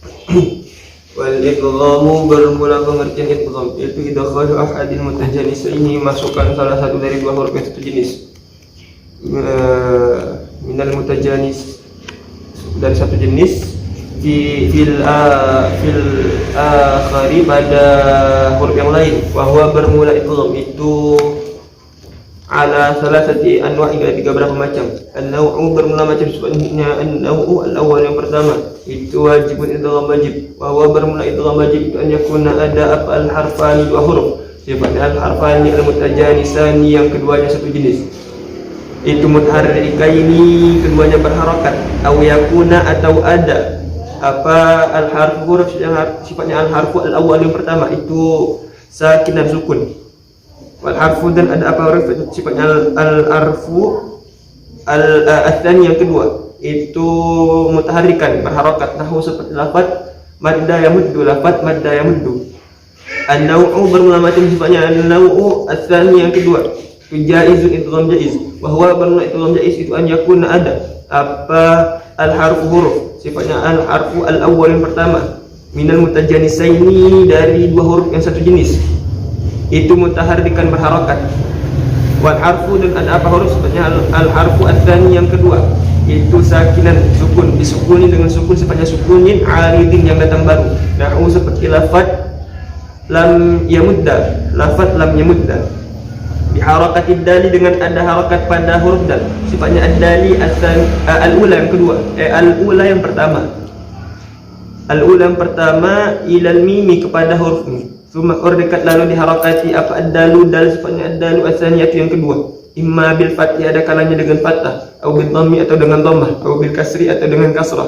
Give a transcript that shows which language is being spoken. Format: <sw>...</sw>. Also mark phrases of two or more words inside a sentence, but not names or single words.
<ms>Bismillahirrahmanirrahim.</ms> <ar>والإدغام</ar> <ms>bermula pengertian idgham, yaitu</ms> <ar>إدخال أحد المتجانسين,</ar> <ms>masukkan salah satu dari dua huruf yang satu jenis.</ms> <ar>من المتجانس,</ar> <ms>dari satu jenis,</ms> <ar>في الآخر,</ar> <ms>pada huruf yang lain. Wahwa bermula idgham itu</ms> <ar>على ثلاثة أنواع',</ar> <ms>hingga tiga berapa macam. An-naw'u bermula macam sebenarnya.</ms> <ar>النوع الأول</ar> <ms>yang pertama itu wajibun idgham wajib. Wahwa bermula idgham wajib itu</ms> <ar>أن يكون</ar> <ms>ada apa al-harfani, dua huruf. Sifatnya</ms> <ar>الحرفان المتجانسان,</ar> <ms>yang keduanya satu jenis. Itu mutaharrikaini, keduanya berharakat.</ms> <ar>أو يكون,</ar> <ms>atau ada apa al-harfu, huruf yang sifatnya</ms> <ar>الحرف الأول</ar> <ms>yang pertama itu sakin dan sukun.</ms> <ar>والحرف,</ar> <ms>dan ada apa huruf sifatnya</ms> <ar>الحرف الثاني</ar> <ms>yang kedua itu mutaharrikan, berharakat. Nahu seperti lafaz</ms> <ar>مد يمد,</ar> <ms>lafaz</ms> <ar>مد يمد.</ar> <ms>An-naw'u bermula macam, sifatnya</ms> <ar>النوع الثاني</ar> <ms>yang kedua itu jaizun, idgham jaiz. Bahwa bermula idgham jaiz itu</ms> <ar>أن يكون</ar> <ms>ada apa al-harfu, huruf sifatnya</ms> <ar>الحرف الأول</ar> <ms>yang pertama</ms> <ar>من المتجانسين,</ar> <ms>dari dua huruf yang satu jenis itu mutaharrikan, berharakat.</ms> <ar>والحرف,</ar> <ms>dan ada apa huruf sifatnya</ms> <ar>الحرف الثاني</ar> <ms>yang kedua itu sakinan, sukun, disukuni dengan sukun, sifatnya</ms> <ar>سكون عارض,</ar> <ms>yang datang baru. Nahu seperti lafaz</ms> <ar>لم يمد,</ar> <ms>lafaz</ms> <ar>لم يمد. بحركة الدال,</ar> <ms>dengan ada harakat pada huruf dal, sifatnya</ms> <ar>الدال الأولى</ar> <ms>yang kedua, al-ula yang pertama, al-ula yang pertama</ms> <ar>إلى الميم,</ar> <ms>kepada huruf mi. Suma dekat lalu diharakati apa ad-dalu, dal sifatnya</ms> <ar>الدال الثانية</ar> <ms>yang kedua,</ms> <ar>إما بالفتح,</ar> <ms>ada kalanya dengan fathah, atau</ms> <ar>بالضم,</ar> <ms>atau dengan dhammah, atau</ms> <ar>بالكسر,</ar> <ms>atau dengan kasrah.</ms>